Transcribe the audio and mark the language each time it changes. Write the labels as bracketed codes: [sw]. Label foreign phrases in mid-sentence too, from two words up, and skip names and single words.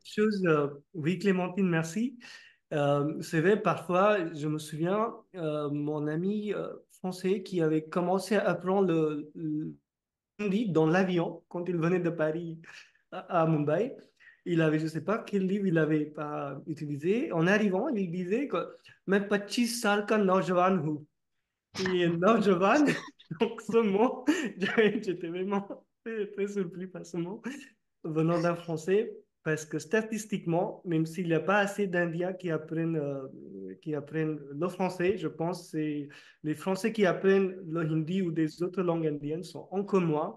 [fr] autre chose, oui, Clémentine, merci. C'est vrai, parfois, je me souviens, mon ami français qui avait commencé à apprendre le hindi dans l'avion quand il venait de Paris à Mumbai. Il avait, je ne sais pas quel livre il avait pas utilisé. En arrivant, il disait que [hi] मैं 25 साल का नौजवान हूँ. [fr] Et nonchalant, donc ce mot, j'étais vraiment très, très surpris par ce mot venant d'un Français, parce que statistiquement, même s'il n'y a pas assez d'Indiens qui apprennent le français, je pense que c'est les Français qui apprennent le hindi ou des autres langues indiennes sont encore moins.